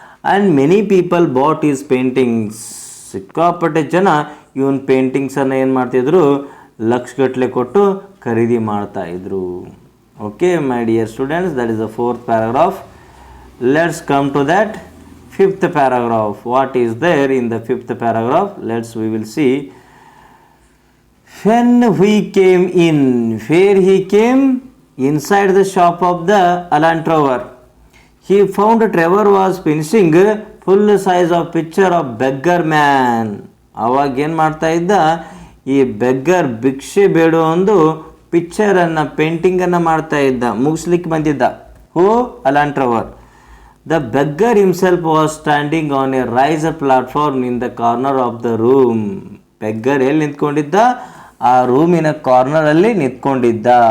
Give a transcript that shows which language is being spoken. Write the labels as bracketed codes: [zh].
[en] And many people bought his paintings. [kn] ಸಿಕ್ಕಾಪಟ್ಟೆ ಜನ ಇವನ್ ಪೇಂಟಿಂಗ್ಸನ್ನು ಏನು ಮಾಡ್ತಿದ್ರು? ಲಕ್ಷಗಟ್ಟಲೆ ಕೊಟ್ಟು ಖರೀದಿ ಮಾಡ್ತಾ ಇದ್ರು. [en] Okay my dear students, that is the 4th paragraph. Let's come to that 5th paragraph. What is there in the 5th paragraph? We will see. When he came in, where he came? Inside the shop of the Alan Trover. He found Trevor was finishing full size of picture of beggar man. [kn] ಅವಾಗ ಏನು ಮಾಡ್ತಾ ಇದ್ದ? ಈ beggar, ಭಿಕ್ಷೆ ಬೇಡೋ ಒಂದು ಪಿಕ್ಚರನ್ನು, ಪೇಂಟಿಂಗನ್ನು ಮಾಡ್ತಾ ಇದ್ದ, ಮುಗಿಸ್ಲಿಕ್ಕೆ ಬಂದಿದ್ದ. ಹೂ? Alone Trevor. [en] The beggar himself was standing on a rise platform in the corner of the room. [kn] Beggar ಎಲ್ಲಿ ನಿಂತ್ಕೊಂಡಿದ್ದ? ಆ ರೂಮಿನ ಕಾರ್ನರಲ್ಲಿ ನಿಂತ್ಕೊಂಡಿದ್ದ.